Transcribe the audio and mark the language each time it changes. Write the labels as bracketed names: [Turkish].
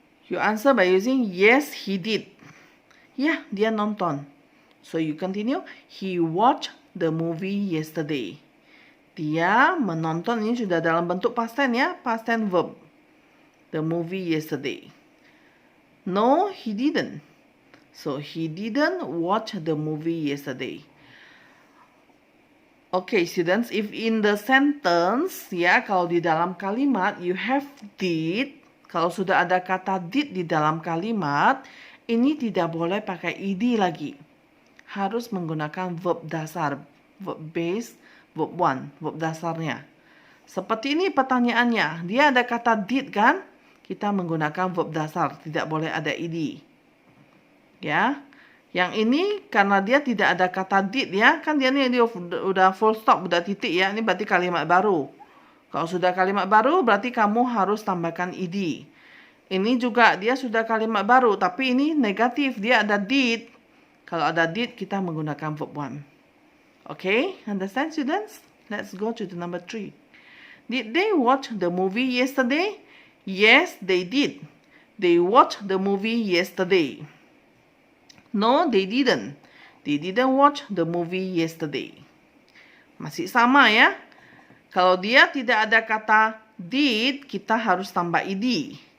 [English] You answer by using yes, he did. [Indonesian] Ya, dia nonton. [English] So you continue. He watched the movie yesterday. [Indonesian] Dia menonton, ini sudah dalam bentuk past tense ya, past tense verb. [English] The movie yesterday. No, he didn't. So he didn't watch the movie yesterday. Okay, students, if in the sentence, [Indonesian] ya, kalau di dalam kalimat [English] you have did, [Indonesian] kalau sudah ada kata did di dalam kalimat, ini tidak boleh pakai ed lagi. Harus menggunakan verb dasar, verb base, verb one, verb dasarnya. Seperti ini pertanyaannya, dia ada kata did kan? Kita menggunakan verb dasar, tidak boleh ada ed. Ya. Yang ini karena dia tidak ada kata did ya, kan dia udah full stop, udah titik ya. Ini berarti kalimat baru. Kalau sudah kalimat baru berarti kamu harus tambahkan ed. Ini juga dia sudah kalimat baru, tapi ini negatif, dia ada did. Kalau ada did kita menggunakan verb one. [English] Okay, understand students? Let's go to the number 3. Did they watch the movie yesterday? Yes, they did. They watched the movie yesterday. No, they didn't. They didn't watch the movie yesterday. [Indonesian] Masih sama ya. Kalau dia tidak ada kata did, kita harus tambah ed.